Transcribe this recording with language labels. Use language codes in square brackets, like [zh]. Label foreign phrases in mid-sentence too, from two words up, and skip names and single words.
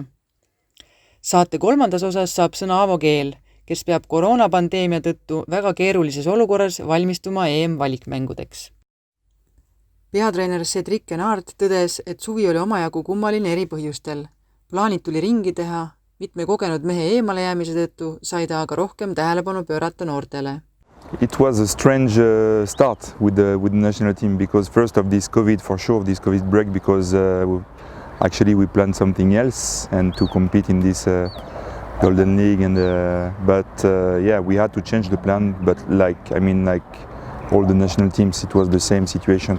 [et] Saate kolmandas osas saab sõna Aavo Keel, kes peab koroonapandeemia tõttu väga keerulises olukorras valmistuma EM-valikmängudeks. Peatreener Cedric Enard tõdes, et suvi oli omajagu kummaline eri põhjustel. Plaanid tuli ringi teha, mitme kogenud mehe eemale jäämise tõttu sai ta aga rohkem tähelepanu pöörata noortele. [en] It was a strange start with the national team because first of this COVID break because actually we planned something else and to compete in this Golden League but we had to change the plan, but like all the national teams it was the same situation.